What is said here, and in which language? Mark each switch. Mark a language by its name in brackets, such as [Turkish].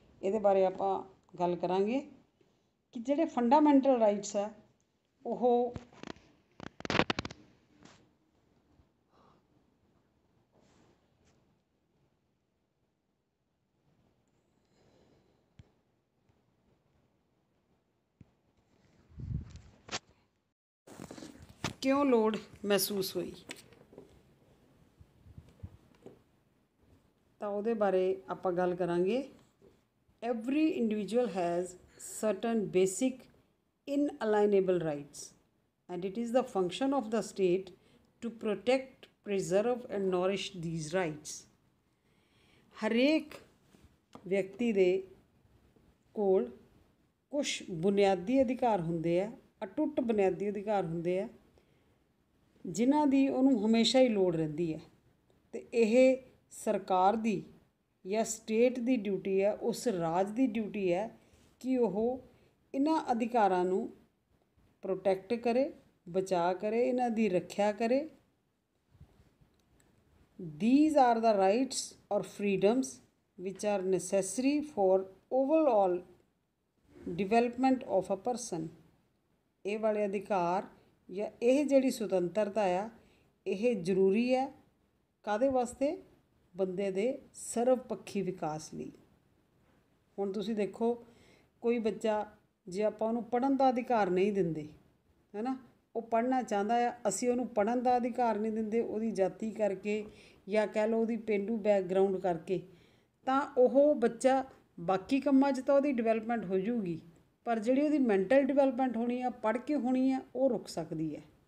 [Punjabi] ਇਹਦੇ ਬਾਰੇ ਆਪਾਂ ਗੱਲ ਕਰਾਂਗੇ ਕਿ ਜਿਹੜੇ ਫੰਡਾਮੈਂਟਲ ਰਾਈਟਸ ਆ ਉਹ ਕਿਉਂ ਲੋੜ ਮਹਿਸੂਸ ਹੋਈ, ਤਾਂ ਉਹਦੇ ਬਾਰੇ ਆਪਾਂ ਗੱਲ ਕਰਾਂਗੇ। [English] Every individual has certain basic inalienable rights, and it is the function of the state to protect, preserve and nourish these rights. [Punjabi] ਹਰੇਕ ਵਿਅਕਤੀ ਦੇ ਕੋਲ ਕੁਛ ਬੁਨਿਆਦੀ ਅਧਿਕਾਰ ਹੁੰਦੇ ਆ, ਅਟੁੱਟ ਬੁਨਿਆਦੀ ਅਧਿਕਾਰ ਹੁੰਦੇ ਆ, ਜਿਨ੍ਹਾਂ ਦੀ ਉਹਨੂੰ ਹਮੇਸ਼ਾ ਹੀ ਲੋੜ ਰਹਿੰਦੀ ਹੈ, ਅਤੇ ਇਹ ਸਰਕਾਰ ਦੀ ਜਾਂ ਸਟੇਟ ਦੀ ਡਿਊਟੀ ਹੈ, ਉਸ ਰਾਜ ਦੀ ਡਿਊਟੀ ਹੈ ਕਿ ਉਹ ਇਹਨਾਂ ਅਧਿਕਾਰਾਂ ਨੂੰ ਪ੍ਰੋਟੈਕਟ ਕਰੇ, ਬਚਾ ਕਰੇ, ਇਹਨਾਂ ਦੀ ਰੱਖਿਆ ਕਰੇ। [English] These are the rights or freedoms which are necessary for overall development of a person. [Punjabi] ਇਹ ਵਾਲੇ ਅਧਿਕਾਰ ਜਾਂ ਇਹ ਜਿਹੜੀ ਸੁਤੰਤਰਤਾ ਆ, ਇਹ ਜ਼ਰੂਰੀ ਹੈ ਕਾਹਦੇ ਵਾਸਤੇ? ਬੰਦੇ ਦੇ ਸਰਵਪੱਖੀ ਵਿਕਾਸ ਲਈ। ਹੁਣ ਤੁਸੀਂ ਦੇਖੋ, ਕੋਈ ਬੱਚਾ ਜੇ ਆਪਾਂ ਉਹਨੂੰ ਪੜ੍ਹਨ ਦਾ ਅਧਿਕਾਰ ਨਹੀਂ ਦਿੰਦੇ, ਹੈ ਨਾ, ਉਹ ਪੜ੍ਹਨਾ ਚਾਹੁੰਦਾ ਆ, ਅਸੀਂ ਉਹਨੂੰ ਪੜ੍ਹਨ ਦਾ ਅਧਿਕਾਰ ਨਹੀਂ ਦਿੰਦੇ ਉਹਦੀ ਜਾਤੀ ਕਰਕੇ ਜਾਂ ਕਹਿ ਲਓ ਉਹਦੀ ਪੇਂਡੂ ਬੈਕਗਰਾਊਂਡ ਕਰਕੇ, ਤਾਂ ਉਹ ਬੱਚਾ ਬਾਕੀ ਕੰਮਾਂ 'ਚ ਤਾਂ ਉਹਦੀ ਡਿਵੈਲਪਮੈਂਟ ਹੋ ਜੂਗੀ, ਪਰ ਜਿਹੜੀ ਉਹਦੀ ਮੈਂਟਲ ਡਿਵੈਲਪਮੈਂਟ ਹੋਣੀ ਆ, ਪੜ੍ਹ ਕੇ ਹੋਣੀ ਆ, ਉਹ ਰੁਕ ਸਕਦੀ ਹੈ।